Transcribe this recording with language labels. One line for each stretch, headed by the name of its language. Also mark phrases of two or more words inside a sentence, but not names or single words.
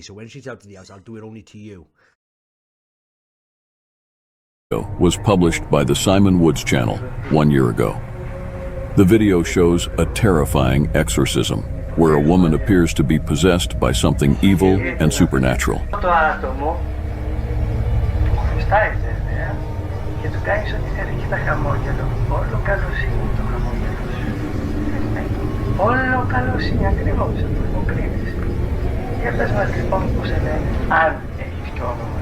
English: So when she's out of the house, I'll do it only to you. Was published by the Simon Woods channel 1 year ago. The video shows a terrifying exorcism where a woman appears to be possessed by something evil and supernatural.
Greek: Το άτομο του χρωστάει βέβαια και του κάνεις ό,τι θέλει και τα χαμόγελο. Όλο καλοσύνη το χαμόγελο σου. Όλο καλοσύνη ακριβώς, το υποκρίνεις. Για πες μας λοιπόν πώς σε λένε, αν έχεις κι όνομα.